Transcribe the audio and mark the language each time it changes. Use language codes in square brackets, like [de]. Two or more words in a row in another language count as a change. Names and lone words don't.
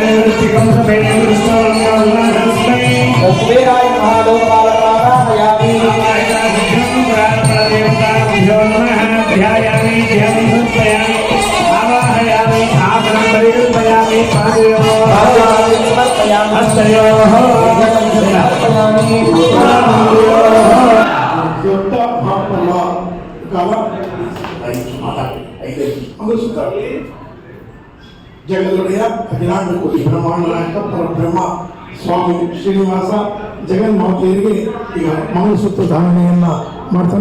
[sa] कुबेराय महालोकालकारायणामि ध्यायामि ध्यानं समर्पयामि आवाहयामि आसनं परिकल्पयामि पादयोः हस्तयोः [kn] ಜಗದೊಡೆಯ ಅಖಿಲಾಂಡ ಕೋಟಿ ಬ್ರಹ್ಮಾಂಡ ನಾಯಕ ಪರಬ್ರಹ್ಮ ಸ್ವಾಮಿ ಶ್ರೀನಿವಾಸ ಜಗನ್ಮಾತೆಯರಿಗೆ ಈಗ ಮಂಗಲಸೂತ್ರ ಧಾರಣೆಯನ್ನ ಮಾಡ್ತಾರೆ.